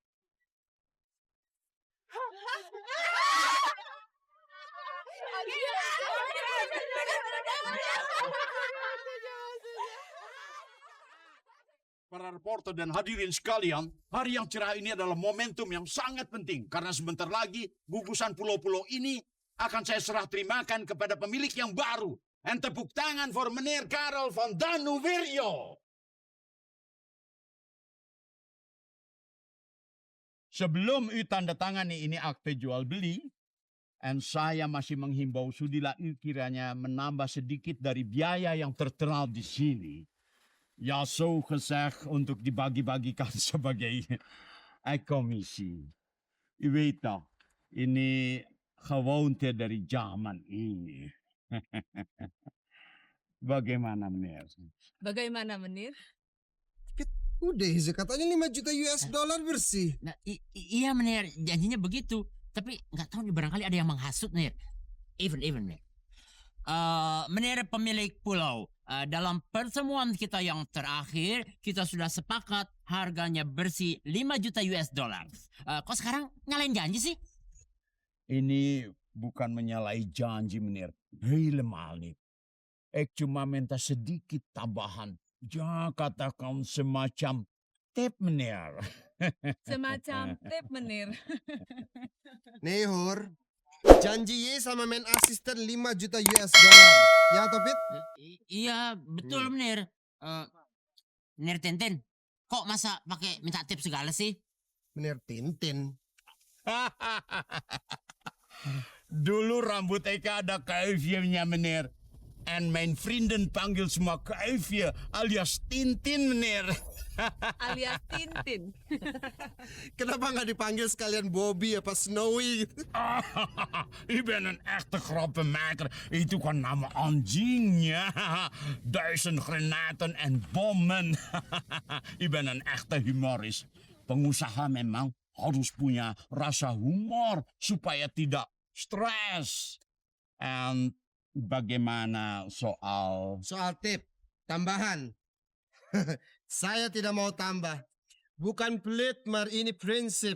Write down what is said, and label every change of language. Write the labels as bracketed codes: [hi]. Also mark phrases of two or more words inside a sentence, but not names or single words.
[id] Para reporter dan hadirin sekalian, hari yang cerah ini adalah momentum yang sangat penting. Karena sebentar lagi, gugusan pulau-pulau ini akan saya serah terimakan kepada pemilik yang baru. [nl] En [id] tepuk tangan [nl] voor meneer Karel van Danuvirjo. [id] Sebelum u tanda tangani ini akte jual beli, en saya masih menghimbau sudilah u kiranya menambah sedikit dari biaya yang tertera di sini. [nl] Ja, zo gezegd [id] untuk dibagi-bagikan sebagai [nl] commissie. U weet toch, [id] ini gewoonte dari zaman ini. Bagaimana, meneer? Bagaimana, Menir? Udah, katanya 5 juta [en] US dollar [id] bersih. Nah, iya, Menir. Janjinya begitu. Tapi nggak tahu nih, barangkali ada yang menghasut, Menir. Even, Menir. Menir pemilik pulau. Dalam pertemuan kita yang terakhir, kita sudah sepakat harganya bersih 5 juta [en] US dollar. [id] Kok sekarang nyalain janji sih? Ini bukan menyalahi janji, meneer. [nl] Helemaal niet. [id] Ik cuma minta sedikit tambahan. Ja, katakan semacam tip, meneer. Semacam tip, Menir. Nih, Hur. Janji Ye sama main asisten 5 juta [en] US dollar. [id] Ya, Topit? Iya, betul, Menir. Menir Tintin, kok masa pakai minta tip segala sih? Menir Tintin. Dulu rambut Eka ada kuifnya, meneer. [nl] En mijn vrienden [id] panggil semua [nl] Kaifje alias Tintin, meneer. [id] Alias Tintin. Kenapa nggak dipanggil sekalian Bobby apa Snowy? [nl] Ik ben een echte grappenmaker. [id] Itu kan nama anjingnya. 1000 [nl] granaten en bommen. Ik ben een echte humoris. [id] Pengusaha memang harus punya rasa humor supaya tidak stres. En bagaimana soal... Soal tip, tambahan. Saya tidak mau tambah. Bukan pelit, Mar, ini prinsip.